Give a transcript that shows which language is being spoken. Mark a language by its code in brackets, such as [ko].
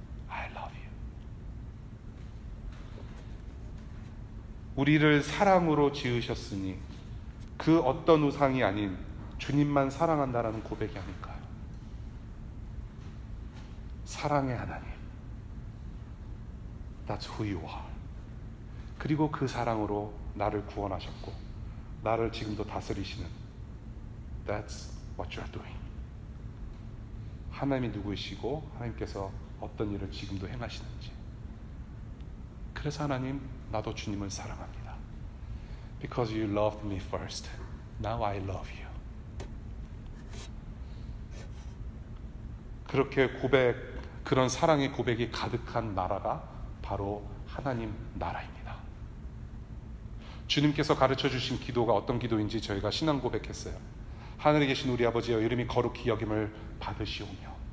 [en] I love you. [ko] 우리를 사랑으로 지으셨으니 그 어떤 우상이 아닌 주님만 사랑한다라는 고백이 아닐까요? 사랑의 하나님, [en] That's who you are. [ko] 그리고 그 사랑으로 나를 구원하셨고 나를 지금도 다스리시는 [en] That's what you're doing. [ko] 하나님이 누구이시고 하나님께서 어떤 일을 지금도 행하시는지. 그래서 하나님, 나도 주님을 사랑합니다. [en] Because you loved me first, now I love you. [ko] 그렇게 그런 사랑의 고백이 가득한 나라가 바로 하나님 나라입니다. 주님께서 가르쳐 주신 기도가 어떤 기도인지 저희가 신앙 고백했어요. 하늘에 계신 우리 아버지여, 이름이 거룩히 여김을 받으시오며